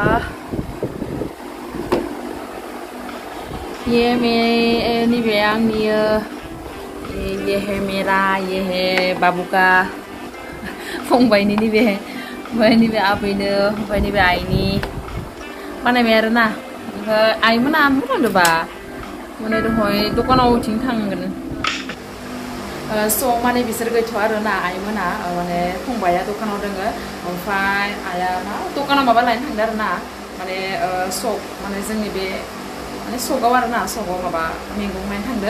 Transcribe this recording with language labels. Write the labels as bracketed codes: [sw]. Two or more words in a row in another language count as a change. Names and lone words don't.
[brx] ये नैबे आंनि [hi] ये है मेरा ये है बाबू का [brx] फंबायनि नैबे ओमफ्राय नैबे आबैनो ओमफ्राय नैबे आइनि बानायबाय आरो ना। ओमफ्राय आइमोना थांदोंबा माने दहाय दखानाव इथिं थांगोन। स' माने बिसोर गैथ'आ आरो ना आइमोना माने फंबाया दखानाव दोङो ओमफ्राय आइया मा दखानाव माबा लायनो थांदों आरो ना माने सक माने जोंनि बे माने सकाव आरो ना सकाव माबा मैगं लायनो थांदों।